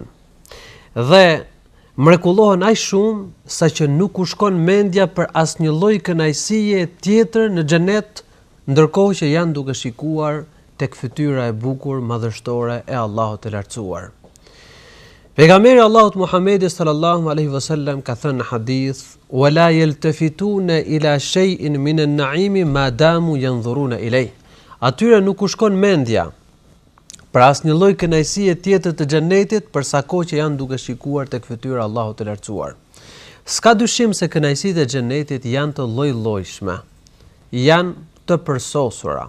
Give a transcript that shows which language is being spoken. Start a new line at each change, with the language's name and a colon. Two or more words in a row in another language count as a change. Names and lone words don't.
Albanian: Dhe mrekullohen aq shumë saqë nuk u shkon mendja për asnjë lloj kënaqësie tjetër në xhenet, ndërkohë që janë duke shikuar tek fytyra e bukur madhështore e Allahut të lartësuar. Pejgamberi Allahut Muhammedi
Arabic: صلى الله عليه وسلم
Albanian: ka thënë në hadith:
Arabic: "ولا يلتفتون إلى شيء من النعيم ما داموا ينظرون إليه."
Albanian: Atyre nuk u shkon mendja për asnjë lloj kënaqësie tjetër të xhenetit përsa kohë që janë duke shikuar tek fytyra e Allahut të lartësuar. S'ka dyshim se kënaqësitë e xhenetit janë të lloj-llojshme, janë të përsosura.